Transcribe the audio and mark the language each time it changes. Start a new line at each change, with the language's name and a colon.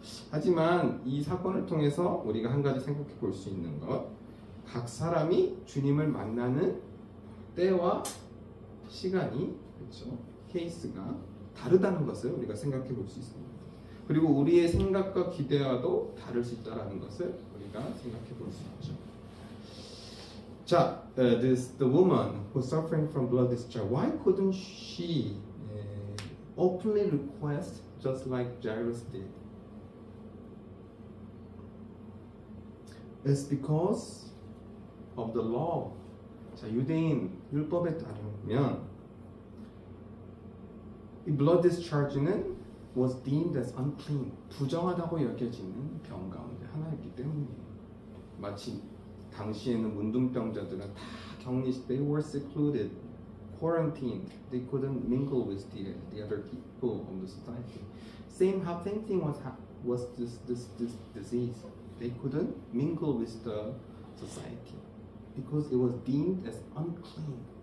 Korean: 하지만 이 사건을 통해서 우리가 한 가지 생각해 볼 수 있는 것, 각 사람이 주님을 만나는 때와 시간이, 그렇죠, 케이스가 다르다는 것을 우리가 생각해 볼 수 있습니다. 그리고 우리의 생각과 기대와도 다를 수 있다는 것을 우리가 생각해 볼 수 있죠.
English: 자, the woman who was suffering from blood discharge, why couldn't she openly request just like Jairus did? It's because of the law.
Korean: 자, 유대인 율법에 따르면 이 blood discharge는
English: was deemed as unclean,
Korean: 부정하다고 여겨지는 병 가운데 하나였기 때문이에요. 마치 당시에는 문둥병자들은 다 격리,
English: they were secluded, quarantined, they couldn't mingle with the other people of the society. Same thing was this disease. They couldn't mingle with the society because it was deemed as unclean.